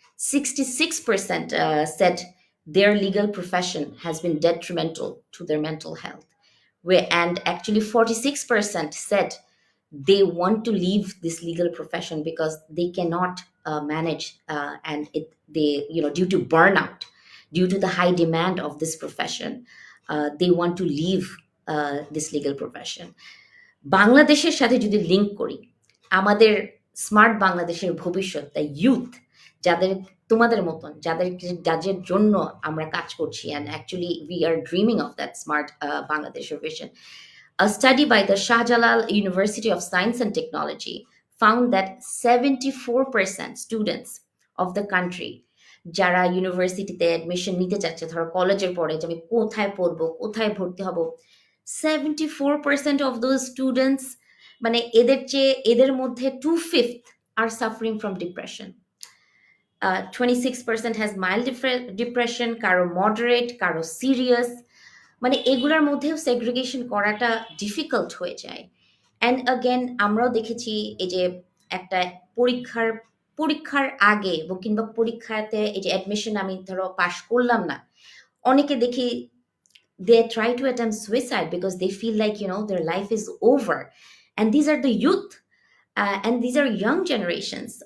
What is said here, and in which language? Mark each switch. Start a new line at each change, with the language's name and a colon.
English: 66% said their legal profession has been detrimental to their mental health, where and actually 46% said they want to leave this legal profession because they cannot manage, and they, due to burnout, due to the high demand of this profession, they want to leave this legal profession.
Bangla: বাংলাদেশের সাথে যদি link করি, আমাদের smart বাংলাদেশের ভবিষ্যৎ, the youth, যাদের তোমাদের মতন, যাদের জন্য আমরা কাজ করছি,
English: and actually we are dreaming of that smart Bangladesh vision. A study by the Shah Jalal University of Science and Technology found that 74% students of the country
Bangla: যারা ইউনিভার্সিটিতে অ্যাডমিশন নিতে চাচ্ছে, ধরো কলেজের পরে যে আমি কোথায় পড়বো, কোথায় ভর্তি হব,
English: 74% of those students,
Bangla: মানে এদের মধ্যে
English: 2/5 are suffering from depression. 26% has mild depression,
Bangla: কারো moderate, কারো serious, মানে এগুলার মধ্যেও সেগ্রিগেশন করাটা ডিফিকাল্ট হয়ে যায়। অ্যান্ড অ্যাগেন আমরাও দেখেছি এই যে একটা পরীক্ষার পরীক্ষার আগে কিংবা পরীক্ষাতে এই যে অ্যাডমিশন আমি ধরো পাশ করলাম না, অনেকে দেখি
English: they try to attempt suicide because they feel like their life is over, and these are the youth, and these are young generations.